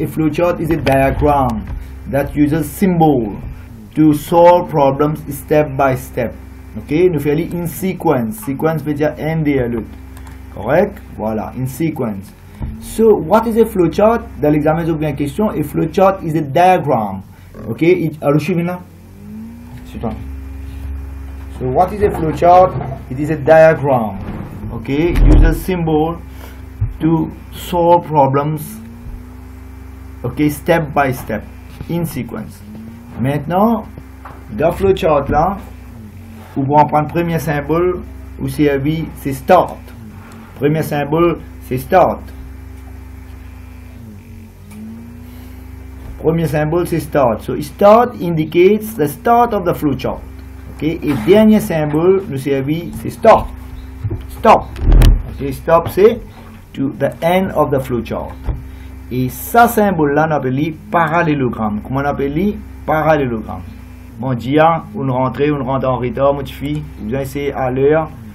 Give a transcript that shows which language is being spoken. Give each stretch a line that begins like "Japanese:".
English: A flowchart is a diagram that uses symbol to solve problems step by step. Ok?
French: Nous faisons in sequence. Sequence veut dire un derrière l'autre. Correct?
English: Voilà, in sequence. So what is a flowchart?
French: Dans l'examen, j'ai oublié une question.
English: A flowchart is a diagram.
French: Ok? Alors, je suis là.
English: So what is a flowchart? It is a diagram. Ok? It uses symbol to solve problems, ok, step by step, in sequence.
French: Maintenant, dans le flowchart là, vous pouvez prendre le premier symbole, ou c'est start. Premier symbole, c'est start. Premier symbole, c'est start.
English: So, start indicates the start of the flowchart.
French: Ok, et dernier symbole, nous servi, c'est stop. Stop.
English: Ok, stop, c'est to the end of the flowchart.
French: Et ça symbole là, on appelle parallélogramme. Comment on appelle parallélogramme? Bon, dia, on rentre en retard, mon petit fille. Vous allez essayer à l'heure.